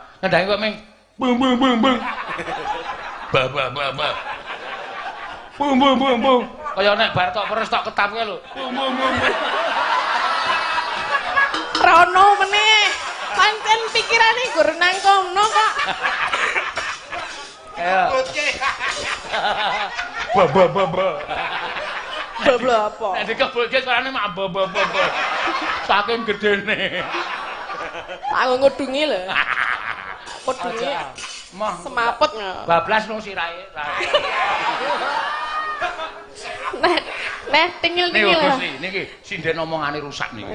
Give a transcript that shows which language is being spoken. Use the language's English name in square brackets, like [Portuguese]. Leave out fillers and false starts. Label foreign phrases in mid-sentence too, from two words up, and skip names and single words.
[Javanese] Ngendangi kok ming bung bung bung bung. Ba ba ba ba. Bung bung bung bung. Kaya nek bar tok peres tok ketap kae lho. Bung bung bung. Rono meneh. Pancen pikirane gur nang kono kok. Ayo. Ba ba ba ba. Bablo apa? Nek dikebulke suarane mak ba ba ba ba. Saking gedene. Aku ngudungi lho. Ngudungi. Mah Semaput lho. bablas nang sirahe. Nah, tingil-tingil. Nih Gusti, niki sinden omongane rusak niki.